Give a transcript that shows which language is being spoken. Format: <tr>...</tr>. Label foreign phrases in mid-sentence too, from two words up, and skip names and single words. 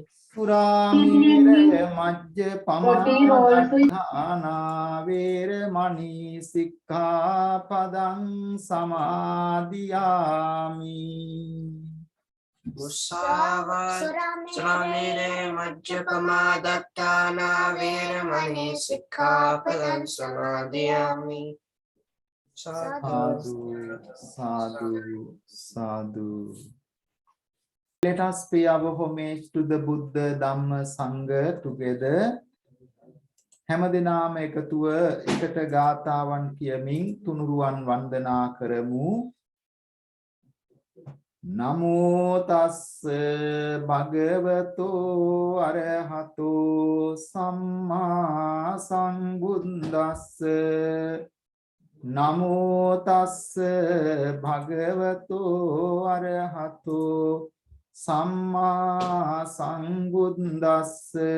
<pi>Puramira majja pamadana veramani sikkhapadang samadhiyami. මුසාවාද සුරාමේරය මජ්ජපමා දත්තානා වේරමණී සික්ඛාපදං සමාදියාමි. Sadhu, sadhu, sadhu.</pi> <en>Let us pay our homage to the Buddha, Dhamma, Sangha together.</en> <si>හැමදෙනාම එකතුව එකට ගාථාවන් කියමින් තුනුරුවන් වන්දනා කරමු.</si> <pi>නමෝ තස්ස භගවතෝ අරහතෝ සම්මා සම්බුද්දස්ස. නමෝ තස්ස භගවතෝ අරහතෝ සම්මා සම්බුද්දස්ස.</pi>